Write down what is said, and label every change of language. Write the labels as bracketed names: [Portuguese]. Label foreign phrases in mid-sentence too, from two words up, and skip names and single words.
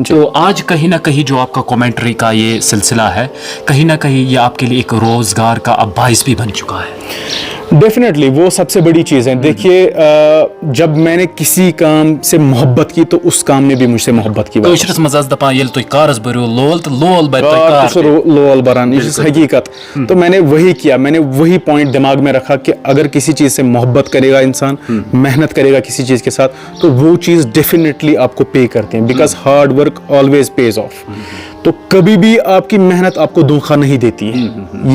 [Hindi] तो आज कहीं ना कहीं जो आपका कमेंट्री का ये सिलसिला है, कहीं ना कहीं ये आपके लिए एक रोजगार का अब बाइस भी बन चुका है। डेफिनेटली वो सबसे बड़ी चीज़ है। देखिए जब मैंने किसी काम से मोहब्बत की तो उस काम ने भी मुझसे मोहब्बत की। [Kashmiri] कशरस मजाज दपान येल तुई कारस भरो लोल तो लोल बर तुई कार लोल बरान, [Hindi] ये हकीकत। तो मैंने वही किया, मैंने वही पॉइंट दिमाग में रखा कि अगर किसी चीज़ से मोहब्बत करेगा इंसान, मेहनत करेगा किसी चीज़ के साथ, तो वो चीज़ डेफिनेटली आपको पे करते हैं, [English] because hard work always pays off. [Hindi] तो कभी भी आपकी मेहनत आपको धोखा नहीं देती है।